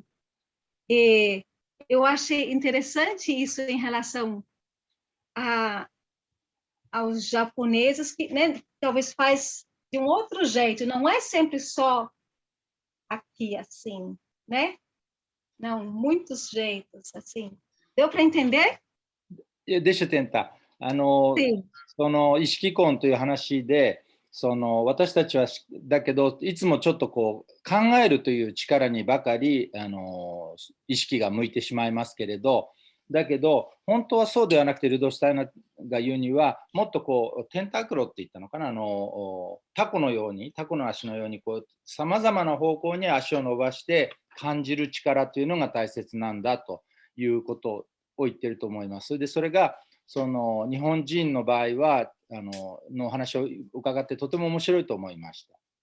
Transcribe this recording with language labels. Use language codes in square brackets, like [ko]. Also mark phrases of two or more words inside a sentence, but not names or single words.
[pt] E eu achei interessante isso em relação aos japoneses, que né, talvez faz de um outro jeito, não é sempre só aqui assim, né? Não, muitos jeitos assim. Deu para entender? Deixa eu tentar. [ja] その意識根という話で、その私たちはだけどいつもちょっとこう考えるという力にばかり意識が向いてしまいますけれど、だけど本当はそうではなくて、ルドシュタイナーが言うにはもっとこうテンタクロって言ったのかな、タコのように、タコの足のようにこうさまざまな方向に足を伸ばして感じる力というのが大切なんだということを言ってると思います。でそれがその日本人の場合はの話を伺ってとても面白いと思いました。